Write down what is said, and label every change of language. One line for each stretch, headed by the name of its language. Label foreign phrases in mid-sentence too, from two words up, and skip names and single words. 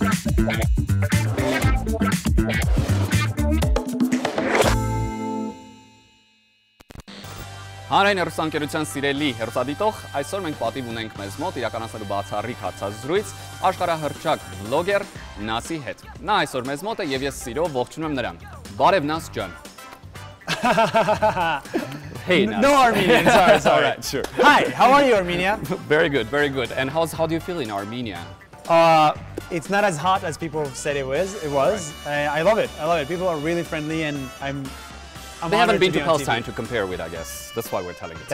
Armenian: Հանրային հեռուստաընկերության սիրելի հեռուստադիտող, այսօր մենք պատիվ ունենք մեզ մոտ իրականացնելու բացառիկ հարցազրույց աշխարհահռչակ վլոգեր Նասի հետ։ Նա այսօր մեզ մոտ է եւ ես սիրով ողջունում եմ նրան։ Բարև Nas ջան։ Hey Nas.
English: No Armenian, sorry. All right, sure. Hi, how are you, Armenia? Very good, very good. And how do you feel in Armenia? It's not as hot as people said it was. Right. I love it. People are really friendly, and I'm they haven't been to Palestine to compare with, I guess. That's why we're telling it.